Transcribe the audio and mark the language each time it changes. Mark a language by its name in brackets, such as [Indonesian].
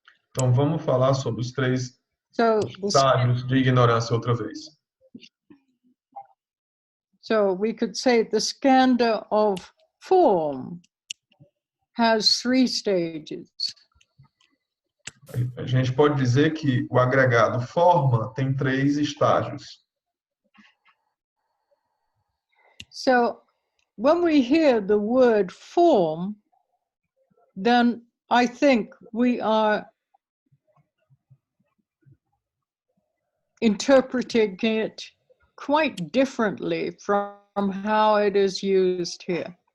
[Portuguese] Então, vamos falar sobre os 3 [English] So, [Portuguese] estágios de ignorância outra vez. [English] so we could say the skandha of form has 3 stages. [Portuguese] A gente pode dizer que o agregado forma tem 3 estágios. [English] So when we hear the word form, then I think we are interpreting it quite differently from how it is used here.